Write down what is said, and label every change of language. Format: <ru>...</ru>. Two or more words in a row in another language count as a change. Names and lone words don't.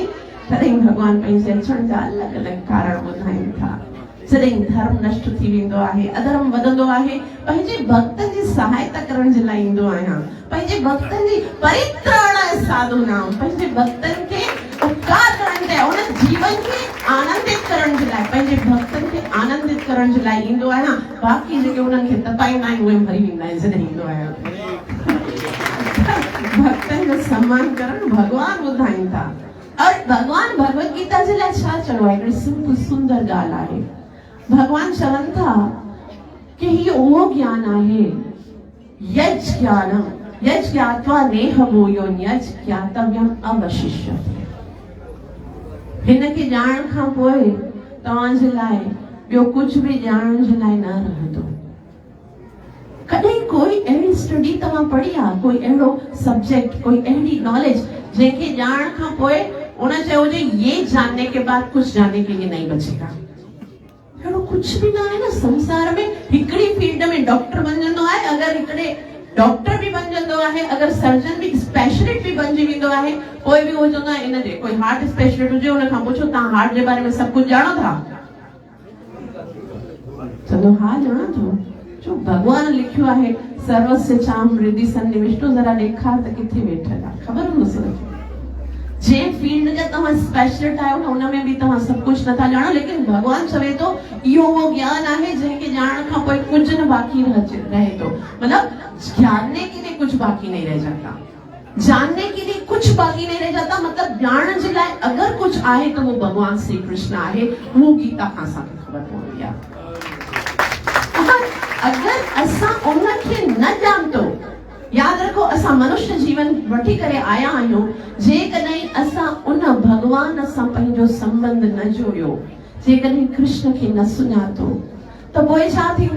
<sd>तॾहिं भगवान पंहिंजे अचण जा अलॻि अलॻि कारण ॿुधाइनि था। जॾहिं धर्म नष्ट थी वेंदो आहे, अधर्म वधंदो आहे, पंहिंजे भक्तनि जी सहायता करण जे लाइ ईंदो आहियां। पंहिंजे भक्तनि जी</sd> <sa>परित्राणाय साधूनाम,</sa> <sd>पंहिंजे भक्तनि खे उपकार करण जे लाइ, उन जीवन खे आनंदित करण जे लाइ, पंहिंजे भक्तनि खे आनंदित करण जे लाइ ईंदो आहियां। बाक़ी जेके उन्हनि खे तपाईंदा आहिनि उहे मरी वेंदा आहिनि जॾहिं ईंदो आहियां। भक्तनि जो सम्मान करण भगवान ॿुधाइनि था। और भगवान भगवत गीता जे लाइ छा चयो आहे? हिकिड़ी सिंपल सुंदर ॻाल्हि आहे। भगवान चवनि था कि ही उहो ज्ञान आहे,</sd> <sa>यज् ज्ञानम यज् ज्ञात्वा नेह भूयोन यज् ज्ञातव्यम अवशिष्यते।</sa> <sd>हिन खे ॼाणण खां पोइ तव्हांजे लाइ ॿियो कुझु बि ॼाणण जे लाइ न रहंदो। कॾहिं कोई अहिड़ी स्टडी तव्हां पढ़ी आहे, कोई अहिड़ो सब्जेक्ट, कोई अहिड़ी नॉलेज जंहिंखे ॼाणण खां पोइ उन चयो हुजे</sd> <hi>ये जानने के बाद कुछ जानने के लिए नहीं बचेगा?</hi> <sd>अहिड़ो कुझु बि न आहे न संसार में। हिकिड़ी फील्ड में डॉक्टर बणजंदो आहे, अगरि हिकिड़े डॉक्टर बि बणजंदो आहे, अगरि सर्जन बि स्पेशलिस्ट बि बणजी वेंदो आहे, कोई बि हो चवंदो आहे इन जे कोई</sd> <en>heart specialist</en> <sd>हुजे, उन खां पुछो तव्हां हार्ट जे बारे में सभु कुझु ॼाणो था? चवंदो हा ॼाणा थो। जो भगवान लिखियो आहे</sd> <sa>सर्वस्य चाम हृदि सन्निविष्टो,</sa> <sd>जरा ॾेखार त किथे वेठल आहे, ख़बर हूंदो। जंहिं फील्ड जा तव्हां स्पेशलिस्ट आहियो न, उन में बि तव्हां सभु कुझु नथा ॼाणो, लेकिन भगवान चवे थो इहो उहो ज्ञान आहे जंहिंखे ॼाणण खां पोइ कुझु न बाक़ी रहे थो।</sd> <hi>मतलब जानने के लिए कुछ बाकी नहीं रह जाता, जानने के लिए कुछ बाकी नहीं रह जाता।</hi> <sd>मतलब ॼाणण जे लाइ अगरि कुझु आहे त उहो भगवान श्री कृष्ण आहे। उहो गीता खां असांखे ख़बर पवंदी आहे। अगरि असां उनखे न ॼाणतो, याद रखो असां मनुष्य जीवन वठी करे आया आहियूं, जेकॾहिं असां उन भगवान सां पंहिंजो संबंध न जोड़ियो, जेकॾहिं कृष्ण खे न सुञातो, त पोइ छा थींदो?</sd>